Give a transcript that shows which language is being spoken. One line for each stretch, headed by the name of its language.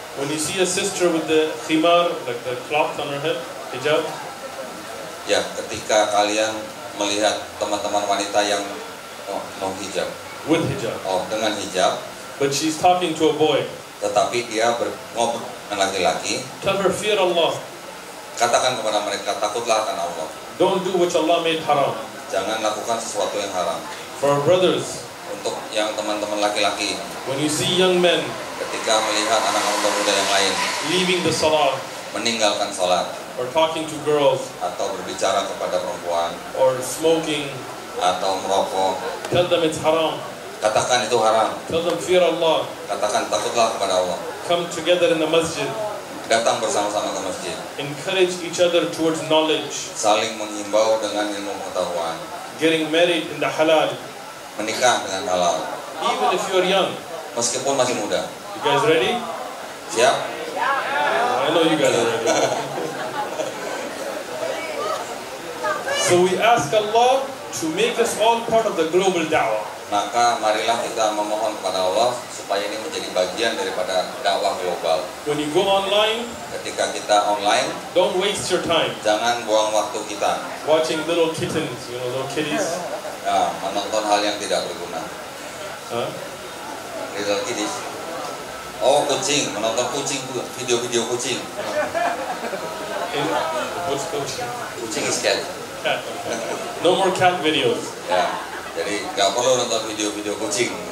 English: When you see a sister with the khimar, like the cloth on her head, hijab,
Indonesian: Ya, ketika kalian melihat teman-teman wanita yang no hijab,
English: with hijab,
Indonesian: dengan hijab,
English: but she's talking to a boy,
Indonesian: tetapi dia ngobrol dengan laki-laki,
English: tell her, fear Allah.
Indonesian: katakan kepada mereka, takutlah akan Allah.
English: Don't do what Allah made haram.
Indonesian: Jangan lakukan sesuatu yang haram.
English: For our brothers,
Indonesian: Untuk yang teman-teman laki-laki,
English: when you see young men
Indonesian: ketika melihat anak-anak muda yang lain
English: leaving the salah,
Indonesian: meninggalkan sholat
English: or talking to girls,
Indonesian: atau berbicara kepada perempuan
English: or smoking,
Indonesian: atau merokok,
English: tell them it's haram.
Indonesian: katakan itu haram.
English: Tell them, fear Allah.
Indonesian: Katakan takutlah kepada Allah.
English: Come together in the masjid.
Indonesian: Datang bersama-sama ke masjid.
English: Encourage each other towards knowledge.
Indonesian: Saling menghimbau dengan ilmu pengetahuan.
English: Getting married in the halal.
Indonesian: Menikah dengan halal.
English: Even if you're young.
Indonesian: Meskipun masih muda.
English: You guys ready?
Indonesian: Siap?
English: I know you guys are ready. So we ask Allah to make us all part of the global da'wah.
Indonesian: Maka marilah kita memohon kepada Allah supaya ini menjadi bagian daripada dakwah global.
English: When you go online,
Indonesian: Ketika kita online,
English: don't waste your time
Indonesian: jangan buang waktu kita
English: watching little kittens, little kitties.
Indonesian: menonton hal yang tidak berguna. Huh?
English: Little kiddies.
Indonesian: Oh, kucing, menonton kucing, video-video kucing.
English: What's kucing? Kucing is cat. Cat. No more cat videos.
Indonesian: Ya, jadi nggak perlu nonton video-video kucing.